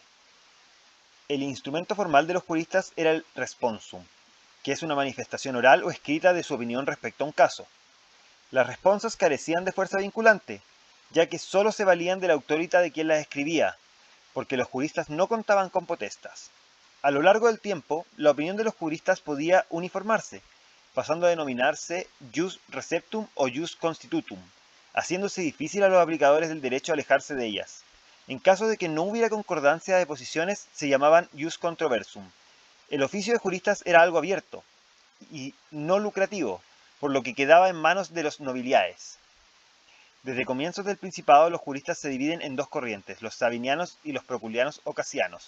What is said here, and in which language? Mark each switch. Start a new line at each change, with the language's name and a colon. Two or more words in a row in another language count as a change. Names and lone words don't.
Spanish: El instrumento formal de los juristas era el responsum, que es una manifestación oral o escrita de su opinión respecto a un caso. Las responsas carecían de fuerza vinculante, ya que sólo se valían de la autoridad de quien las escribía, porque los juristas no contaban con potestas. A lo largo del tiempo, la opinión de los juristas podía uniformarse, pasando a denominarse
Latin: ius receptum
Spanish: o
Latin: ius constitutum,
Spanish: haciéndose difícil a los aplicadores del derecho alejarse de ellas. En caso de que no hubiera concordancia de posiciones, se llamaban
Latin: ius controversum.
Spanish: El oficio de juristas era algo abierto y no lucrativo, por lo que quedaba en manos de los nobiliaes. Desde comienzos del Principado, los juristas se dividen en dos corrientes, los sabinianos y los proculianos o casianos.